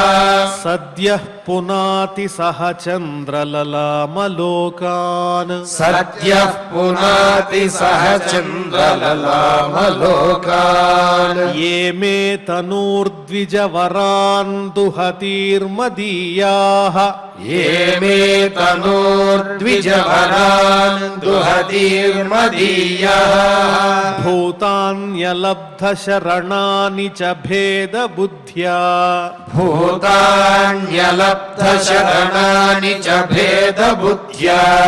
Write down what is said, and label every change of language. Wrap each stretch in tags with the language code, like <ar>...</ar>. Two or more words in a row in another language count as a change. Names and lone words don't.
<sa>సద్యః పునాతి సహ చంద్రలలామలోకాన్ సద్యః పునాతి సహ చంద్రలలామలోకాన్ ఏ మే తనూర్ద్విజవరాన్ దుహతీర్మదీయాః ये मे तनोर्द्विजवरान् दुहतीर्मदीयः भूतान्यलब्धशरणानि च भेदबुद्ध्या भूतान्यलब्धशरणानि च भेदबुद्ध्या</sa>